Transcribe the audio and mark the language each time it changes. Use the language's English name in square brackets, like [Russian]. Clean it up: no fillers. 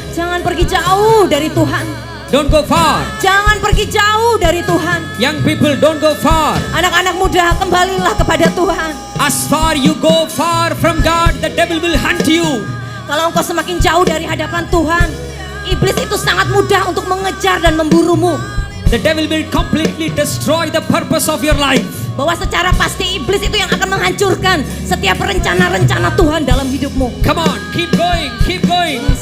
[Indonesian] Jangan pergi jauh dari Tuhan. [English] Don't go far. [Indonesian] Jangan pergi jauh dari Tuhan. [English] Young people, don't go far. [Indonesian] Anak-anak muda, kembalilah kepada Tuhan. [English] As far you go far from God, the devil will hunt you. [Indonesian] Kalau engkau semakin jauh dari hadapan Tuhan, iblis itu sangat mudah untuk mengejar dan memburumu. [English] The devil will completely destroy the purpose of your life. [Indonesian] bahwa secara pasti iblis itu yang akan menghancurkan setiap rencana-rencana Tuhan dalam hidupmu. [English] Come on, keep going, keep going.